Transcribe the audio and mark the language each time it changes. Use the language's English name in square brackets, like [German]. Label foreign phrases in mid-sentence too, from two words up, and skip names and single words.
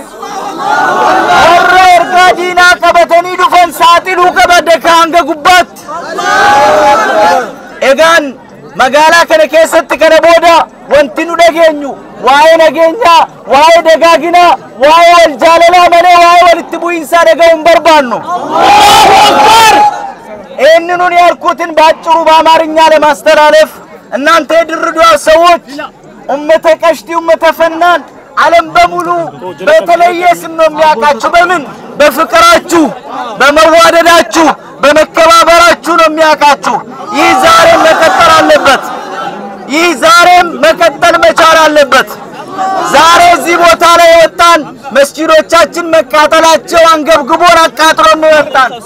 [Oromo] warra ergaa diinaa qabatanii dhufan saaxiluu qabadde kaanga gubbaatti egaan magaalaa kana keessatti kana booda wanti nu dhageenyu waa'ee nageenyaa waa'ee dagaaginaa waa'ee wal jaalalaa malee waa'ee walitti bu'iinsaa dhaga'uun barbaannu [Amharic] ይህንኑን ያልኩትን ባጭሩ በአማርኛ ለማስተላለፍ እናንተ የድሬዳዋ ሰዎች ኡመተ ቀሽቲ ኡመተ ፈናን ዓለም በሙሉ በተለየ ስም ነው የሚያውቃችሁ በምን በፍቅራችሁ በመዋደዳችሁ በመከባበራችሁ ነው የሚያውቃችሁ ይህ ዛሬም መቀጠል አለበት ይህ ዛሬም መቀጠል መቻል አለበት ዛሬ እዚህ ቦታ ላይ ወጣን መስጂዶቻችን መቃጠላቸው አንገብግቦን አቃጥሎ ነው ወጣን